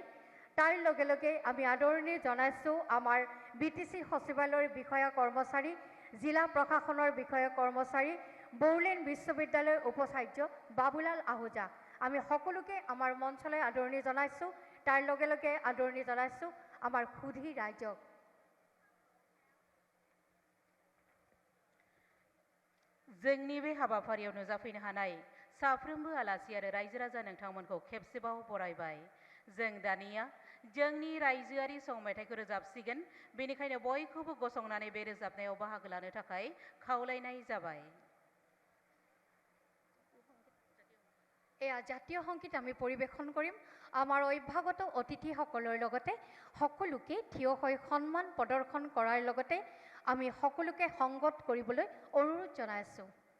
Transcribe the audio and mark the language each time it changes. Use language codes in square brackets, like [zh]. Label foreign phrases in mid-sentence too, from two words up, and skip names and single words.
[as] তাৰ লগে লগে আমি আদৰণি জনাইছোঁ আমাৰ বিটিচি সচিবালয়ৰ বিষয়া কৰ্মচাৰী, জিলা প্ৰশাসনৰ বিষয়া কৰ্মচাৰী, বড়োলেণ্ড বিশ্ববিদ্যালয়ৰ উপাচাৰ্য বাবুলাল আহুজা। আমি সকলোকে আমাৰ মঞ্চলৈ আদৰণি জনাইছোঁ। তাৰ লগে লগে আদৰণি জনাইছোঁ আমাৰ সুধী ৰাইজক। [brx] जोंनि बे हाबाफारियाव नुजाफैनो हानाय साफ्रोमबो आलासि आरो रायजो राजा नोंथांमोनखौ खेबसेबाव बरायबाय। जों दानिया जोंनि रायजोआरि सं मेथाइखौ रोजाबसिगोन, बेनिखायनो बयखौबो गसंनानै बे रोजाबनायाव बाहागो लानो थाखाय खावलायनाय जाबाय। [as] এয়া জাতীয় সংগীত আমি পৰিৱেশন কৰিম। আমাৰ অভ্যাগত অতিথিসকলৰ লগতে সকলোকে থিয় হৈ সন্মান প্ৰদৰ্শন কৰাৰ লগতে আমি সকলোকে সংগত কৰিবলৈ অনুৰোধ জনাইছোঁ।